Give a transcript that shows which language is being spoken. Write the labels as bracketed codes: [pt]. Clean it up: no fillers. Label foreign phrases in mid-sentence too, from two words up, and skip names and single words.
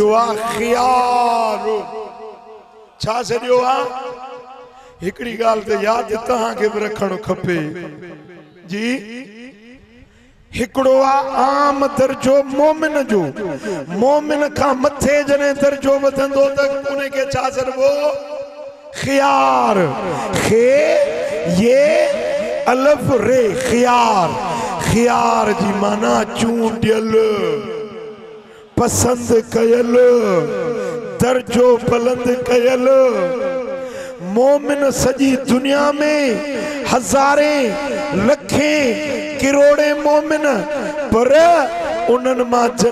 [sd] आ ख़ियार छा सॾियो आ हिकड़ी ॻाल्हि त यादि तव्हांखे बि रखणु खपे जी हिकड़ो आ आम दर्जो मोमिन जो मोमिन खां मथे जॾहिं दर्जो वधंदो त उन खे छा चइबो ख़ियार खे ये अलफ रे ख़ियार ख़ियार जी माना चूंडियल पसंद कयल दर्जो बुलंद कयल मोमिन सजी दुनिया में हजारे लखे करोड़े मोमिन पर उन्हनि मां जन